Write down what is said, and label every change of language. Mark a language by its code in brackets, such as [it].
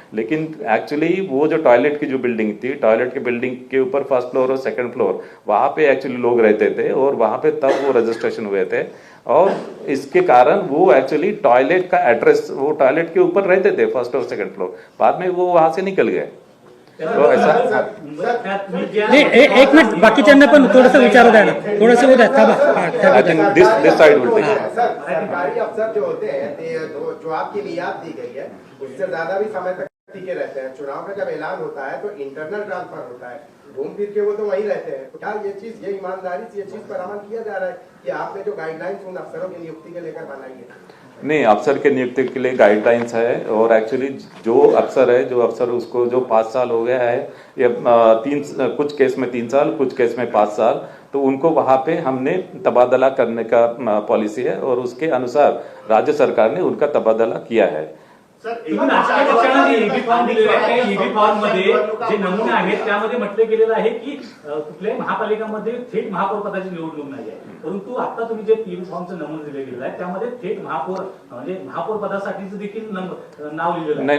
[hi] लेकिन एक्चुअली वो जो टॉयलेट की जो बिल्डिंग थी, टॉयलेट की बिल्डिंग के ऊपर फर्स्ट फ्लोर और सेकंड फ्लोर, वहां पे एक्चुअली लोग रहते थे और वहां पे तब वो रजिस्ट्रेशन हुए थे. और इसके कारण वो एक्चुअली टॉयलेट का एड्रेस, वो टॉयलेट के ऊपर रहते थे फर्स्ट और सेकंड फ्लोर, बाद में वो वहां से निकल गए. तो ऐसा [mr] नाही, एक मिनिट, बाकीच्यांना पण थोडंसं विचारू द्या ना, थोडंसं होऊ द्या. [en] This side will take. [hi] Sir, सरकारी अफसर जो होते हैं जो आपकी मियाद दी गई है उससे ज्यादा भी समय तक टिके रहते हैं. चुनाव का जब ऐलान होता है तो इंटरनल ट्रांसफर होता है, घूम फिर के वो तो वहीं रहते हैं. तो क्या ये ईमानदारी से ये चीज पर अमल किया जा रहा है कि आपने जो गाइडलाइंस उन अफसरों की नियुक्ति के लेकर बनाई है? नहीं, अफसर के नियुक्ति के लिए गाइडलाइंस है. और एक्चुअली जो अफसर उसको जो 5 साल हो गया है, या कुछ केस में 3 साल, कुछ केस में 5 साल, तो उनको वहां पे हमने तबादला करने का पॉलिसी है और उसके अनुसार राज्य सरकार ने उनका तबादला किया है. [mr] तुम्ही राजकीय पक्षांना जे ईबी फॉर्म दिलेले आहेत, त्या ईबी फॉर्म मध्ये जे नमुने आहेत त्यामध्ये म्हटलं गेलेलं आहे की कुठल्याही महापालिकामध्ये थेट महापौर पदाची निवडणूक नाही आहे. परंतु आता तुम्ही जे ईबी फॉर्मचं नमुने दिले गेलेलं आहे त्यामध्ये थेट महापौर म्हणजे महापौर पदासाठीच देखील नाव लिहिलेलं आहे.